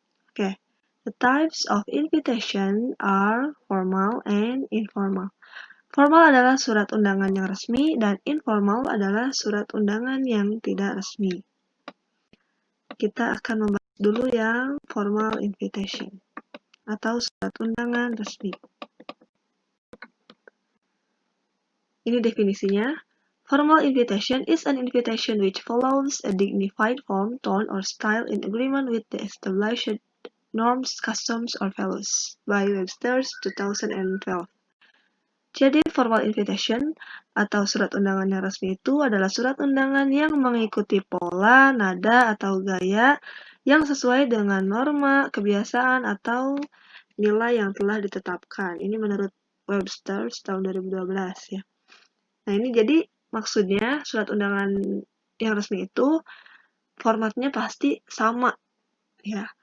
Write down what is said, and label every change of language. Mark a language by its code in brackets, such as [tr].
[en] Okay, the types of invitation are formal and informal. [id] Formal adalah surat undangan yang resmi dan informal adalah surat undangan yang tidak resmi. Kita akan membahas dulu yang formal invitation atau surat undangan resmi. Ini definisinya. [en] Formal invitation is an invitation which follows a dignified form, tone, or style in agreement with the established norms, customs, or values by Webster's 2012. [id] Jadi, formal invitation atau surat undangan yang resmi itu adalah surat undangan yang mengikuti pola, nada, atau gaya yang sesuai dengan norma, kebiasaan, atau nilai yang telah ditetapkan. Ini menurut Webster's tahun 2012 ya. Nah, ini jadi maksudnya surat undangan yang resmi itu formatnya pasti sama ya.